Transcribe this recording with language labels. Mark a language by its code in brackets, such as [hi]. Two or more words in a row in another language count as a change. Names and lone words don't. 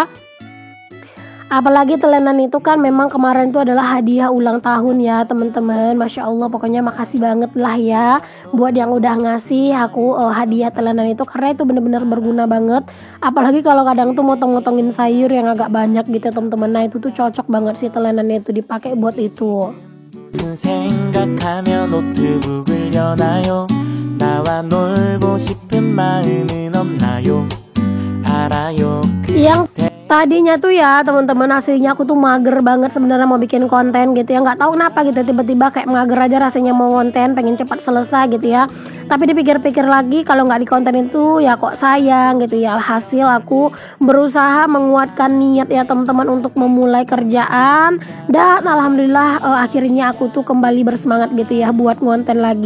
[id] Apalagi telenan itu kan memang kemarin itu adalah hadiah ulang tahun ya teman-teman. [ar] ما شاء الله, [id] pokoknya makasih banget lah ya buat yang udah ngasih aku hadiah telenan itu, karena itu bener-bener berguna banget. Apalagi kalau kadang tuh motong-motongin sayur yang agak banyak gitu teman-teman. Nah itu tuh cocok banget sih telenannya itu dipakai buat itu. [ko] 생각하며 노트북을 여나요 나와 놀고 싶은 마음은 없나요 알아요. [id] Yang tadinya tuh ya teman-teman, aslinya aku tuh mager banget sebenarnya mau bikin konten gitu ya, nggak tahu kenapa gitu tiba-tiba kayak mager aja rasanya mau konten, pengen cepat selesai gitu ya. Tapi dipikir-pikir lagi kalau nggak di konten itu ya kok sayang gitu ya. Alhasil aku berusaha menguatkan niat ya teman-teman untuk memulai kerjaan, dan alhamdulillah akhirnya aku tuh kembali bersemangat gitu ya buat konten lagi.